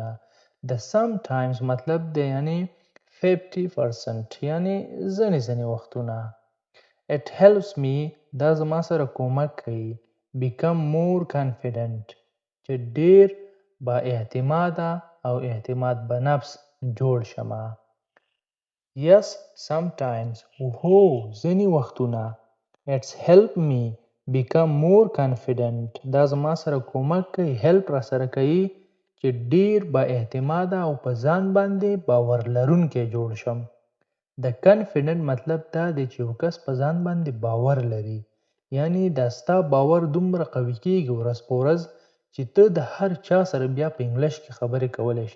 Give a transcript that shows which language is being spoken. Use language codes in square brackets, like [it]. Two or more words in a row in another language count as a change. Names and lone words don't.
[ps] د sometimes مطلب دی یعنی 50% یعنی ځینې وختونه. [en] It helps me [ps] دا زما سره کومک کوي [en] become more confident [ps] چې ډیر با اعتماده او اعتماد به نفس جوړ شمه. [en] Yes, sometimes. [ps] هو ځینې وختونه. [en] It's helped me become more confident. [ps] دا زما سره کومک کوي help را سره کوي چې ډیر با اعتماده او په ځان باندې باور لرونکی جوړ شم. د confident مطلب دا دی چې یو کس په ځان باندې باور لري یعنی دا ستا باور دومره قوي کیږي ورځ په ورځ چې ته د هر چا سره بیا په انګلیش کې خبرې کولی شي.